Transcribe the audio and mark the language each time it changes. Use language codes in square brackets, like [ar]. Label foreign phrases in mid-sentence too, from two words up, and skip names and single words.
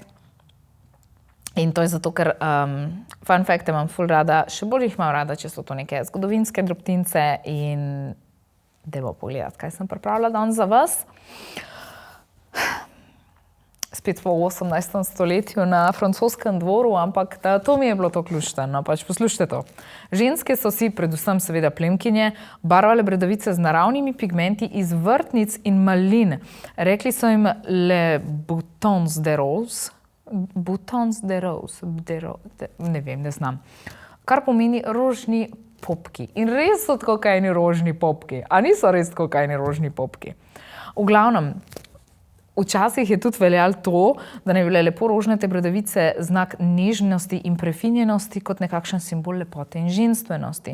[sl] In to je zato, ker [en] fun facte [sl] imam ful rada, še bolj jih imam rada, če so to neke zgodovinske drobtince in dajmo pogledati, kaj sem pripravila danes za vas. spet po 18. stoletju na francoskem dvoru, ampak to mi je bilo to ključno. No, pač poslušajte to. Ženske so si, predvsem seveda plemkinje, barvale bradavice z naravnimi pigmenti iz vrtnic in malin. Rekli so jim [fr] le boutons de rose. Boutons de rose. [sl] Ne vem, ne znam. Kar pomeni rožni popki. In res so tako kajni rožni popki. A niso res tako kajni rožni popki? V glavnem, včasih je tudi veljalo to, da ne bi bile lepo rožnate bradavice znak nežnosti in prefinjenosti kot nekakšen simbol lepote in ženstvenosti.